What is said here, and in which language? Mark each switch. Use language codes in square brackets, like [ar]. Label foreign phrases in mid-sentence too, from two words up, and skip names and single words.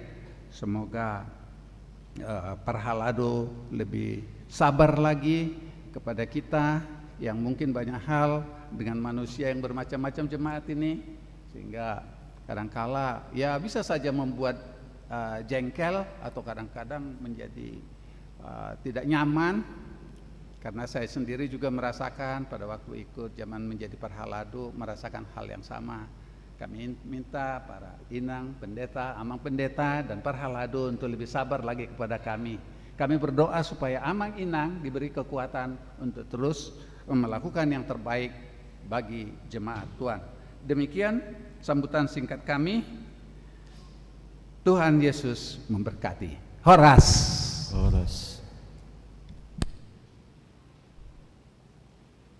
[id] Semoga Parhalado lebih sabar lagi kepada kita yang mungkin banyak hal dengan manusia yang bermacam-macam jemaat ini, sehingga kadangkala ya bisa saja membuat jengkel atau kadang-kadang menjadi tidak nyaman. Karena saya sendiri juga merasakan pada waktu ikut zaman menjadi Parhalado merasakan hal yang sama. Kami minta para inang, pendeta, amang pendeta, dan Parhalado untuk lebih sabar lagi kepada kami. Kami berdoa supaya [bbc] amang inang [id] diberi kekuatan untuk terus melakukan yang terbaik bagi jemaat Tuhan. Demikian sambutan singkat kami. Tuhan Yesus memberkati. Horas.